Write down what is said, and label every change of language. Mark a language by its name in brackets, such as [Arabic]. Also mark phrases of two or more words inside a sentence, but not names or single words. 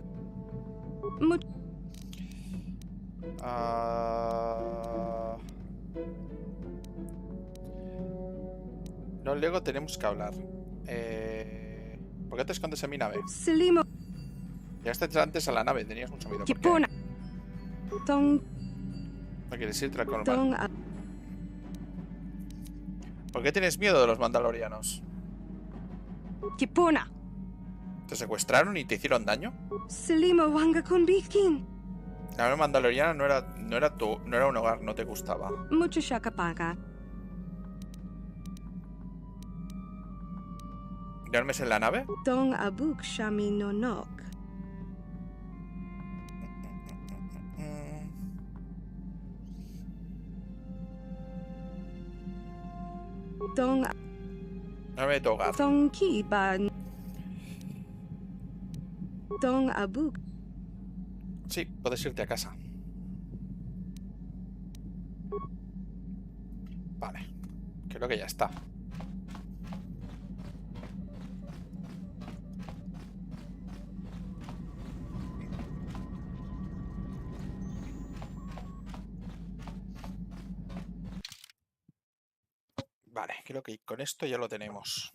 [Spanish] Mucho. No, luego tenemos que hablar. ¿Por qué te escondes en mi nave? Selimo. Llegaste antes a la nave, tenías mucho miedo. ¿Por qué? Kipuna. Tong. No quieres irte con Tong. ¿Por qué tienes miedo de los mandalorianos? Kipuna. ¿Te secuestraron y te hicieron daño? Selimo wanga con Bitkin. La nave mandaloriana no era un hogar, no te gustaba. Mucho shakapaka. ¿Duermes en la nave? Tong abuk shami no nok. Tong. Nave de tu hogar. Tong ki ba. Tong abuk. Sí, puedes irte a casa. Vale. Creo que ya está. Vale, creo que con esto ya lo tenemos.